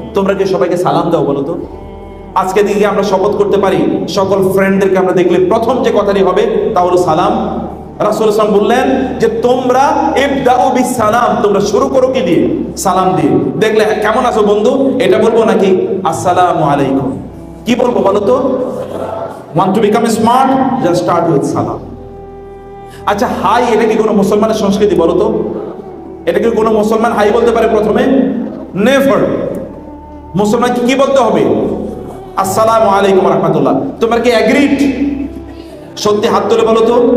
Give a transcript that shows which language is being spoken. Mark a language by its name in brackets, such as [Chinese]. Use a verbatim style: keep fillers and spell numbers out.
[Bangla] তোমরা কি সবাইকে সালাম দাও বলো তো? আজকে দিকে আমরা শপথ করতে পারি সকল ফ্রেন্ডদেরকে আমরা দেখলে প্রথম যে কথাটি হবে তা হলো সালাম। রাসূল সাল্লাল্লাহু আলাইহি ওয়াসাল্লাম বললেন যে তোমরা [Arabic] ইবদাউ বিসসালাম, [Bangla] তোমরা শুরু করো কি দিয়ে? সালাম দিয়ে। দেখলে কেমন আছো বন্ধু এটা বলবো, নাকি আসসালামু আলাইকুম? কি বলবো বলো তো? [English] want to become smart, just start with সালাম। [Bangla] আচ্ছা, হাই এটা কি কোনো মুসলমানের সংস্কৃতি বলো তো? এটা কি কোনো মুসলমান হাই বলতে পারে প্রথমে? নেভার। মুসলমানকে কি বলতে হবে? আসসালামু আলাইকুম রাহমাতুল্লাহ। তোমরা কি এগ্রিড? সত্যি হাত তুলে বলো তো।